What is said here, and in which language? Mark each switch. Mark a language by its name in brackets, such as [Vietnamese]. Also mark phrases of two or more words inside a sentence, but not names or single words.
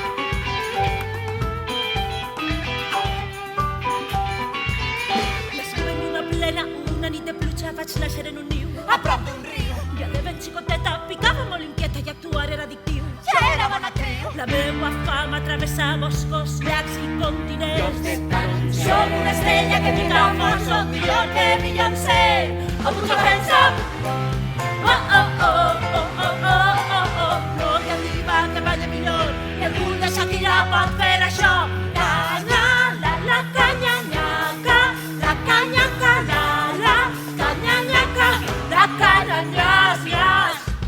[Catalan] L'escriu en lluna plena, una nit de pluja, vaig néixer en un niu. A prop d'un riu, Ja de ben xicoteta, picava molt inquieta i actuar era addictiu. Ja era bona actriu. La meua fama travessa boscos, llacs i continents. Som una estrella que pica molt, som millor que Beyoncé. [English] Oh, put your hands up! Oh, oh, oh, oh, oh, oh, oh, oh. [Catalan] No hi ha diva que balla millor, i el cul de Shakira pot fer això. Canya, la canya, nyaca, la canya, la canya, nyaca, la canya, nyas, nyas.